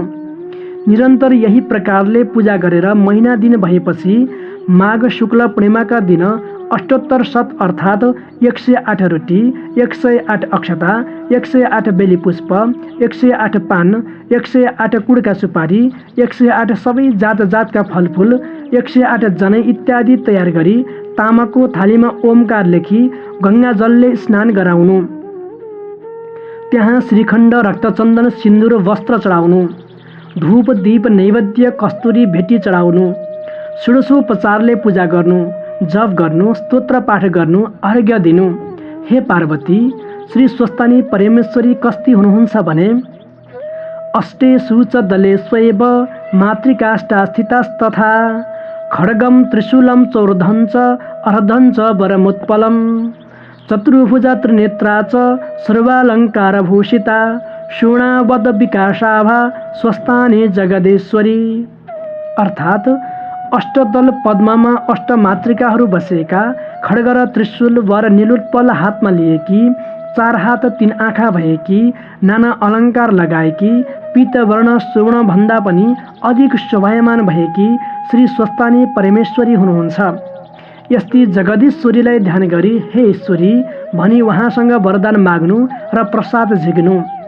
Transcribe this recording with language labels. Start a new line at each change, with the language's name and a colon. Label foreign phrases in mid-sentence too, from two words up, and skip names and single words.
Nepali: निरन्तर यही प्रकारले पूजा गरेर महिना दिन भएपछि माघ शुक्ल पूर्णिमाका दिन अष्टोत्तर शत अर्थात् 108 रोटी, 108 अक्षता, 108 बेली पुष्प, 108 पान, 108 कुडका सुपारी, 108 सबै जात जातका फलफुल, 108 जनै इत्यादि तयार गरी तामाको थालीमा ओमकार लेखी गङ्गा जलले स्नान गराउनु। त्यहाँ श्रीखण्ड रक्तचन्दन सिन्दुर वस्त्र चढाउनु। धूप दीप नैवेद्य कस्तुरी भेटी चढाउनु। षोडशोपचारले पूजा गर्नु, जप गर्नु, स्तोत्र पाठ गर्नु, अर्घ्य दिनु। हे पार्वती, श्री स्वस्थानी परमेश्वरी कस्ती हुनुहुन्छ भने
Sanskrit: अष्टेषु च दलेष्वेव मातृकाष्ठा स्थितास्तथा खड्गम त्रिशूलं चौर्धं च अर्धं च वरमुत्पलं चतुर्भुजा त्रिनेत्रा च सर्वालङ्कारभूषिता शूणावद विकासाभा स्वस्थानी जगदेश्वरी।
Nepali: अर्थात् अष्टदल पद्ममा अष्टमातृकाहरू बसेका, खड्ग र त्रिशूल वर निलोत्पल हातमा लिएकी, 4 हात 3 आँखा भएकी, नाना अलङ्कार लगाएकी, पीतवर्ण सुवर्ण भन्दा पनि अधिक शोभायमान भएकी श्री स्वस्थानी परमेश्वरी हुनुहुन्छ। यस्ती जगदीश्वरीलाई ध्यान गरी हे ईश्वरी भनी उहाँसँग वरदान माग्नु र प्रसाद झिक्नु।